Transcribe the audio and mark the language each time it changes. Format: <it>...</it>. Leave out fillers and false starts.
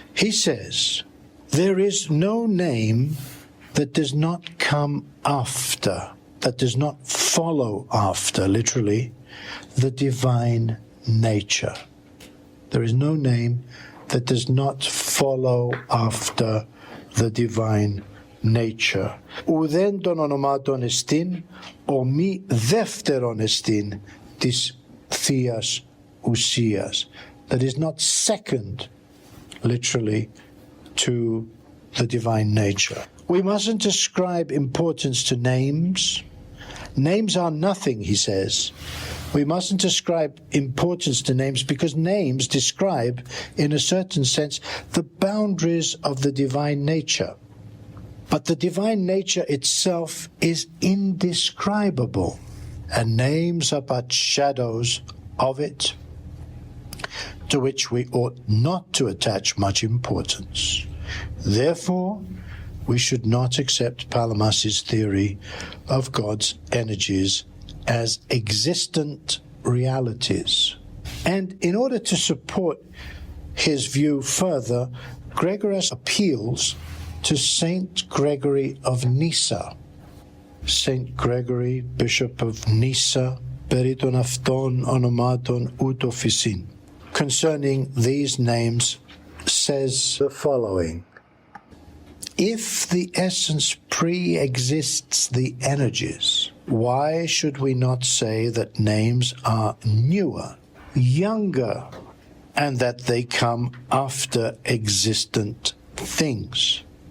<en>He says, "There is no name that does not come after, that does not follow after, literally, the divine nature." There is no name that does not follow after the divine nature.</en> <el>Ουδέν τον ονομάτων εστίν, ο μη δεύτερον εστίν της θείας ουσίας.</el> <en>That is not second, literally, to the divine nature. We mustn't ascribe importance to names. Names are nothing, he says. We mustn't ascribe importance to names because names describe, in a certain sense, the boundaries of the divine nature. But the divine nature itself is indescribable, and names are but shadows of it, to which we ought not to attach much importance. Therefore, we should not accept Palamas's theory of God's energies as existent realities. And in order to support his view further, Gregoras appeals to Saint Gregory of Nyssa. Saint Gregory, Bishop of Nyssa,</en> <el>περί των αυτών ονομάτων ούτω φυσιν.</el> <en>Concerning these names, says the following: if the essence pre-exists the energies, why should we not say that names are newer, younger, and that they come after existent things?</en>